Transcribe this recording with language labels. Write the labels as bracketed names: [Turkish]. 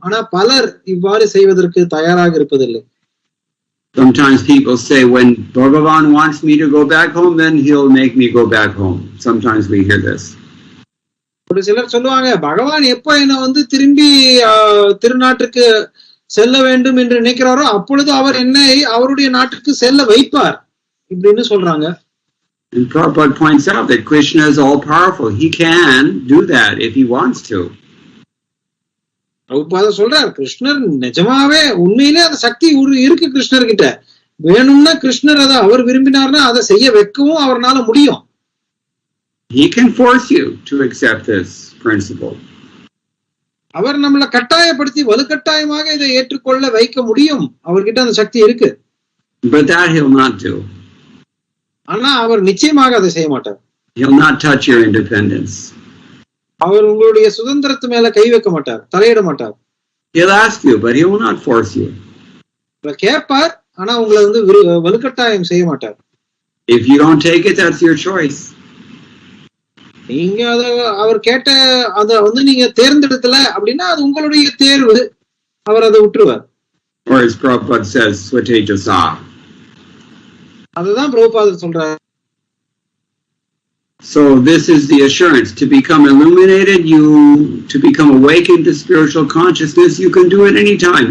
[Tamil] ஆனா பலர் இவ்வாறு செய்வதற்கு தயாராக இருப்பதில்லை. [English] Sometimes people say, when Bhagavan wants me to go back home, then he'll make me go back home. Sometimes we hear this. [Tamil] ஒரு சிலர் சொல்லுவாங்க, பகவான் எப்ப என்ன திரும்பி திருநாட்டுக்கு செல்ல வேண்டும் என்று நினைக்கிறாரோ அப்பொழுது அவர் என்னை அவருடைய நாட்டுக்கு செல்ல வைப்பார் இப்படின்னு சொல்றாங்க. [English] And Prabhupada points out that Krishna is all powerful. He can do that if he wants to. [Tamil] Prabhupada சொல்றார், கிருஷ்ணர் நிஜமாவே உண்மையிலே அந்த சக்தி இருக்கு கிருஷ்ணர் கிட்ட. வேணும்னா கிருஷ்ணர் அதை அவர் விரும்பினார்னா அதை செய்ய வைக்கவும் அவர்னால முடியும். [English] He can force you to accept this principle. [Tamil] அவர் நம்மளை கட்டாயப்படுத்தி வலுக்கட்டாயமாக இதை ஏற்றுக்கொள்ள வைக்க முடியும். அவர்கிட்ட அந்த சக்தி இருக்கு. [English] But that he'll not do. [Tamil] ஆனா அவர் நிச்சயமாக அதை செய்ய மாட்டார். [English] He'll not touch your independence. [Tamil] அவர் உங்களுடைய சுதந்திரத்து மேல கை வைக்க மாட்டார், தலையிட மாட்டார். [English] He'll ask you, but he will not force you. [Tamil] கேட்பார், ஆனா உங்களை வலுக்கட்டாயம் செய்ய மாட்டார். If you don't take it, that's your choice. நீங்க அவர் கேட்ட அத நீங்க தேர்ந்தெடுக்கல அப்படின்னா அது உங்களுடைய தேர்வு. அவர் அதை விட்டுருவார். [English] Or as Prabhupada says, Swatejasa. [Tamil] அதுதான் பிரபுபாதர் சொல்றார். [English] So this is the assurance. To become illuminated, to become awakened to spiritual consciousness, you can do it any time.